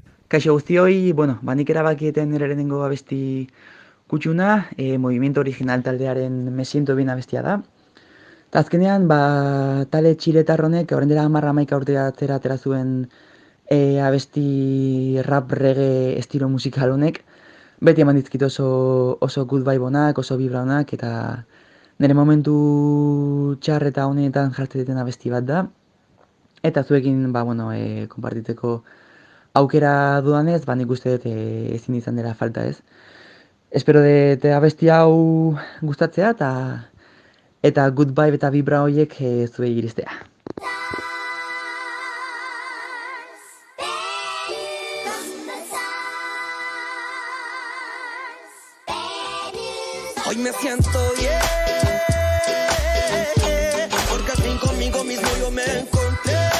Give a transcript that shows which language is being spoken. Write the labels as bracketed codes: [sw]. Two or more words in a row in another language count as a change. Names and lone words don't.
[eu] Kaixo guztioi, nik erabakieten nire lehenengo abesti kutxuna, Movimiento Original taldearen Me Siento Bien abestia da. Eta azkenean, tale txiletarronek, horren dela 10-11 urte atera zuen abesti rap reggae estilo musikal honek, beti eman dizkit oso [en] good vibe [eu] honak, oso vibra honak, eta nire momentu txar eta honetan jartzen duten abesti bat da. Eta zuekin, konpartitzeko aukera dudanez, nik uste dut ezin izan dela falta ez. Espero dut abesti hau gustatzea eta [en] good vibe [eu] eta vibra horiek zuei iristea. [es] Hoy me siento bien, porque al fin conmigo mismo yo me encontré.